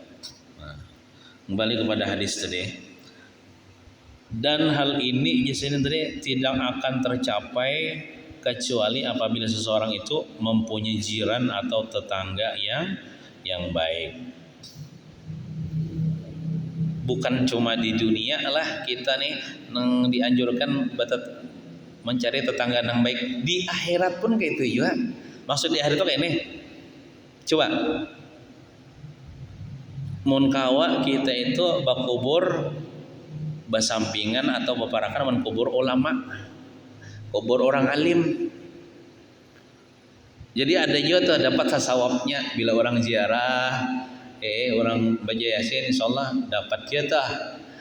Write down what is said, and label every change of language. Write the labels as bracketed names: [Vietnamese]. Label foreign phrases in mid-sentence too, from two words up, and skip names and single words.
[Indonesian] Nah, kembali kepada hadis tadi. Dan hal ini di sini tadi tidak akan tercapai kecuali apabila seseorang itu mempunyai jiran atau tetangga yang baik. Bukan cuma di dunia lah kita nih nang dianjurkan mencari tetangga yang baik, di akhirat pun kayak itu juga. Maksud di akhirat itu kayak ini. [Banjar] Coba mun kawa kita itu bakubur basampingan atau baparakan mun kubur ulama, kubur orang alim. Jadi ada juga tuh dapat sasawapnya bila orang ziarah, orang baca yasin, insyaallah dapat jatah.